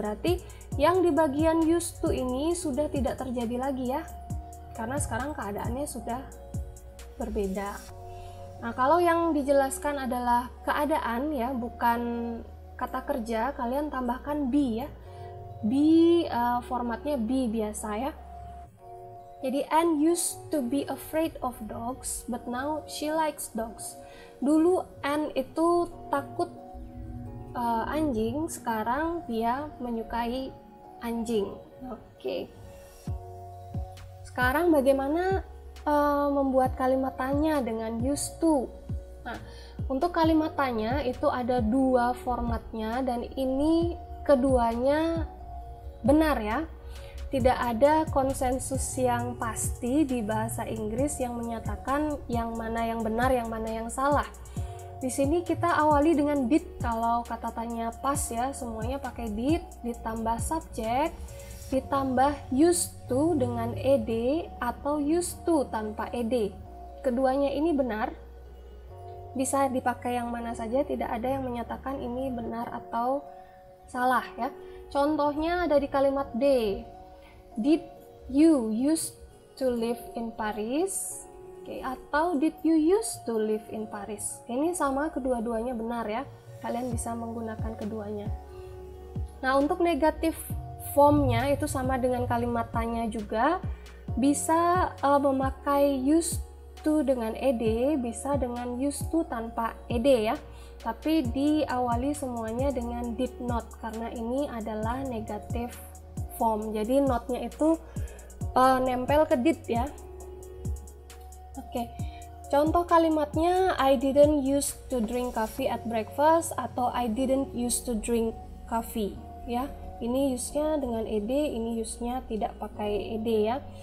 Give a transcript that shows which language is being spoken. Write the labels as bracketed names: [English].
[Indonesian] Berarti yang di bagian used to ini sudah tidak terjadi lagi ya, karena sekarang keadaannya sudah berbeda. Nah, kalau yang dijelaskan adalah keadaan ya, bukan kata kerja, kalian tambahkan be ya. Be, formatnya be biasa ya. [English] Jadi Anne used to be afraid of dogs, but now she likes dogs. [Indonesian] Dulu Anne itu takut anjing, sekarang dia menyukai anjing. Oke. Sekarang bagaimana membuat kalimat tanya dengan used to? Nah, untuk kalimat tanya itu ada dua formatnya dan ini keduanya benar ya. Tidak ada konsensus yang pasti di bahasa Inggris yang menyatakan yang mana yang benar, yang mana yang salah. Di sini kita awali dengan did. Kalau kata tanya pas ya, semuanya pakai did, ditambah subjek, ditambah used to dengan ed atau used to tanpa ed. Keduanya ini benar. Bisa dipakai yang mana saja, tidak ada yang menyatakan ini benar atau salah ya. Contohnya ada di kalimat D. [English] Did you used to live in Paris? [Indonesian] Oke, atau [English] did you used to live in Paris? [Indonesian] Ini sama, kedua-duanya benar ya. Kalian bisa menggunakan keduanya. Nah, untuk negatif formnya itu sama dengan kalimat tanya juga. Bisa memakai used to dengan ed, bisa dengan used to tanpa ed ya. Tapi diawali semuanya dengan did not karena ini adalah negatif form. Jadi notnya itu nempel ke did ya. Oke, contoh kalimatnya [English] I didn't used to drink coffee at breakfast atau I didn't used to drink coffee ya. [Indonesian] Ini use-nya dengan ed, ini use-nya tidak pakai ed ya.